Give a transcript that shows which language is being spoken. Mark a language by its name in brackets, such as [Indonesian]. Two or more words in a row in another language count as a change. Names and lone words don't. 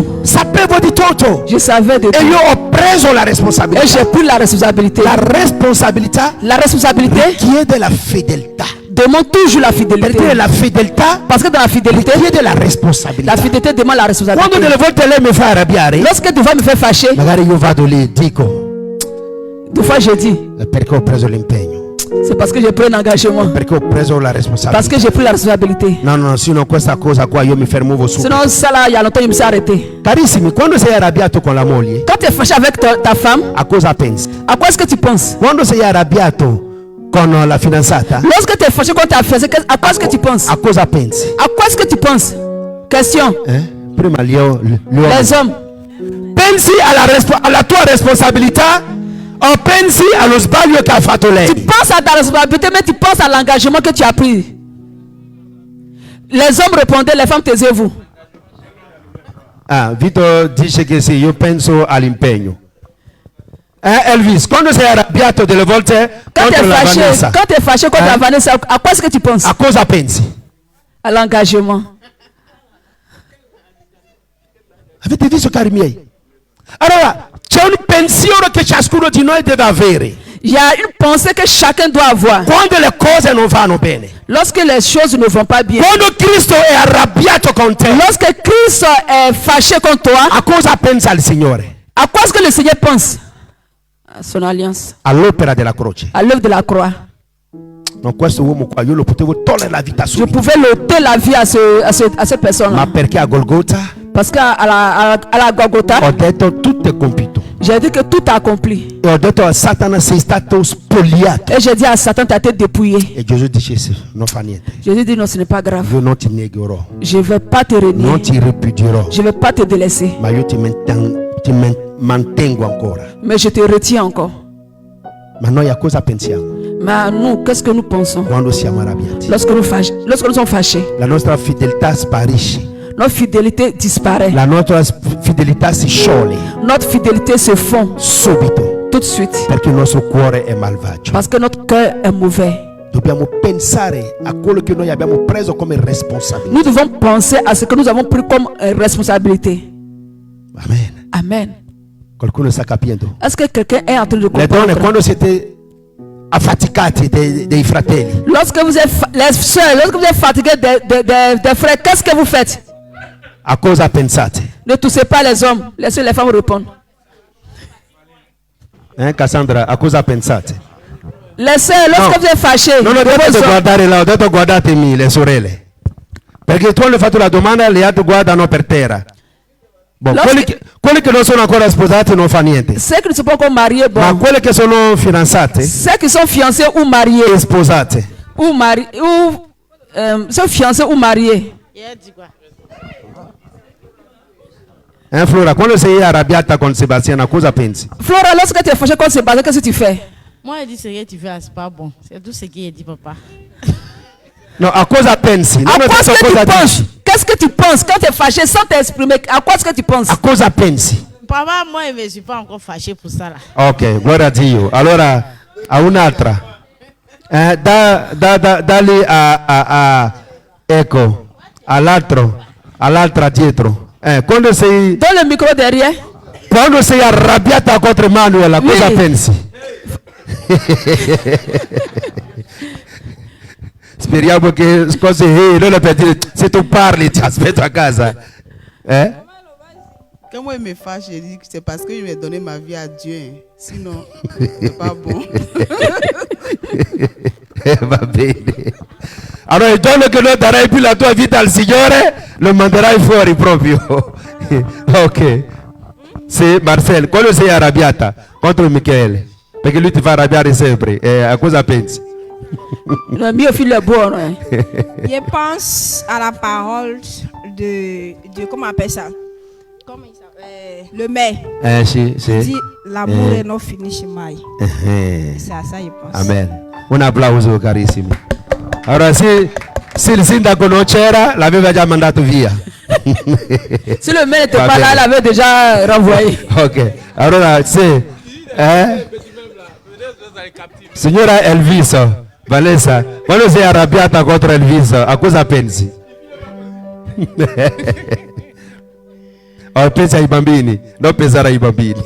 [Italian] Sapevo di tutto. [French] Je savais de tout. [Italian] E io ho preso la responsabilità. [French] Et j'ai pris la responsabilité. [Italian] La responsabilità chiede la fedeltà. [French] demande toujours la fidélité. [Italian] Perché la fedeltà [French] Parce que dans la fidélité, [Italian] richiede la responsabilità. [French] la fidélité demande la responsabilité. [Italian] Quando delle volte lei mi fa arrabbiare, [French] Lorsque tu vas me faire fâcher, [Italian] magari io vado lì e dico, [French] des fois je dis, [Italian] perché ho preso l'impegno, [French] c'est parce que j'ai pris un engagement. [Italian] perché ho preso la responsabilità. [French] Parce que j'ai pris la responsabilité. [Italian] No, sino questa cosa qua io mi fermo subito. [French] Sinon, ça là, il y a longtemps, il me s'est arrêté. [Italian] Carissimi, quando sei arrabbiato con la moglie, [French] Quand tu es fâché avec ta femme, [Italian] a cosa pensi? [French] à quoi est-ce que tu penses? [Italian] Quando sei arrabbiato con la fidanzata, [French] Lorsque tu es fâché contre ta fiancée, à quoi est-ce que tu penses? [Italian] a cosa pensi? [French] À quoi est-ce que tu penses? Question. [Italian] Prima [French] Les hommes. [Italian] pensi alla tua responsabilità o pensi allo sbaglio che ha fatto lei? [French] Tu penses à ta responsabilité, mais tu penses à l'engagement que tu as pris. Les hommes répondaient, les femmes taisez-vous. [Italian] Ah, Vito dice che sì, io penso all'impegno. Elvis, quando sei arrabbiato delle volte [French] Quand tu [Italian] contro [French] es la fâché, Vanessa, quand tu es fâché contre la Vanessa, à quoi est-ce que tu penses? [Italian] a cosa pensi? [French] À l'engagement. [Italian] Avete visto, cari miei? Allora, c'è un pensiero che ciascuno di noi deve avere. [French] Il y a une pensée que chacun doit avoir. [Italian] Quando le cose non vanno bene. [French] Lorsque les choses ne vont pas bien. [Italian] Quando Cristo è arrabbiato con te. [French] Lorsque Christ est fâché contre toi. [Italian] A cosa pensa il Signore? [French] À quoi est-ce que le Seigneur pense? À son alliance. [Italian] All'opera della croce. [French] À l'œuvre de la croix. [Italian] No, questo uomo qua io lo potevo togliere la vita [French] Je [Italian] subito. [French] pouvais l'ôter la vie à cette personne. [Italian] Ma perché a Golgotha? [French] Parce qu'à la Golgotha, [Italian] Ho detto tutto è compito. [French] j'ai dit que tout a accompli. [Italian] E ho detto a Satana sei stato spogliato. [French] Et j'ai dit à Satan, tu as été dépouillé. [Italian] E Gesù dice sì, non fa niente. [French] Jésus dit non, ce n'est pas grave. [Italian] Io non ti negherò. [French] Je ne vais pas te renier. [Italian] Non ti ripudierò. [French] Je ne vais pas te délaisser. [Italian] Ma io ti mantengo ancora. [French] Mais je te retiens encore. [Italian] Ma noi a cosa pensiamo? [French] Mais nous, qu'est-ce que nous pensons? [Italian] Quando siamo arrabbiati. [French] Lorsque nous sommes fâchés. [Italian] La nostra fedeltà sparisce. [French] Notre fidélité disparaît. [Italian] La nostra fedeltà si scioglie. [French] Notre fidélité se fond [Italian] subito. [French] Tout de suite. [Italian] Perché il nostro cuore è malvagio. [French] Parce que notre cœur est mauvais. [Italian] Dobbiamo pensare a quello che noi abbiamo preso come responsabilità. [French] Nous devons penser à ce que nous avons pris comme responsabilité. [Italian] Amen. [French] Amen. [Italian] Qualcuno sta capendo? [French] Est-ce que quelqu'un est en train de [Italian] Le [French] comprendre? [Italian] donne, quando siete affaticati dei fratelli, [French] Lorsque vous êtes les sœurs, lorsque vous êtes fatigués des frères, qu'est-ce que vous faites? [Italian] a cosa pensate? [French] Ne touchez pas les hommes. Laissez les femmes répondre. [Italian] Cassandra, a cosa pensate? [French] Les sœurs, lorsque vous êtes fâchés, [Italian] Non ho detto di guardare là, ho detto guardatemi le sorelle. Perché tu hai fatto la domanda, le altre guardano per terra. Bon, quelli che non sono ancora sposati non fa niente. [French] Ceux qui ne sont pas encore mariés, bon. [Italian] Ma quelle che sono fidanzate, [French] Ceux qui sont fiancés ou mariés, [Italian] e sposate, [French] sont fiancés ou mariés. [Italian] Flora, quando sei arrabbiata con Sebastiana, cosa pensi? [French] Flora, lorsque tu es fâchée contre Sébastien, qu'est-ce que tu fais? Moi, je dis ce que tu fais, c'est pas bon. C'est tout ce qu'il dit, papa. [Italian] No, a cosa pensi? [French] À quoi est-ce que tu penses? Qu'est-ce que tu penses quand tu es fâché sans t'exprimer? À quoi est-ce que tu penses? [Italian] A cosa pensi? [French] Papa, moi, je ne me suis pas encore fâché pour ça. Là. [Italian] Ok, gloria a Dio. Allora, a un'altra. Dali ecco, all'altra dietro. Quando sei... [French] Donne le micro derrière. [Italian] Quando sei arrabbiata contro Manuela, cosa pensi? Speriamo che cose non le per dire, se tu parli ti aspetto a casa. [French] Quand moi je me fâche, je dis que c'est parce que je vais donner ma vie à Dieu. Sinon, c'est pas bon. [Italian] Va bene. Allora il giorno che non darai più la tua vita al Signore, lo manderai fuori proprio. Ok. Sì, Marcel, quando sei arrabbiata contro Michele, perché lui ti fa arrabbiare sempre, a cosa pensi? Le mio figlio è buono. [French] Je pense à la parole de comment on appelle ça? Comment il s'appelle? Le maire. [Italian] Sì. [French] Il dit l'amour est non fini mai. C'est à ça je pense. [Italian] Amen. Un applauso carissimi. Allora se il sindaco non c'era, l'aveva già mandato via. [French] Si le maire n'était pas là, l'avait déjà renvoyé. [Italian] Ok. Allora se signora Elviso, Vanessa, quando sei arrabbiata contro Elviso, a cosa pensi? Pensa ai bambini, non pensare ai bambini.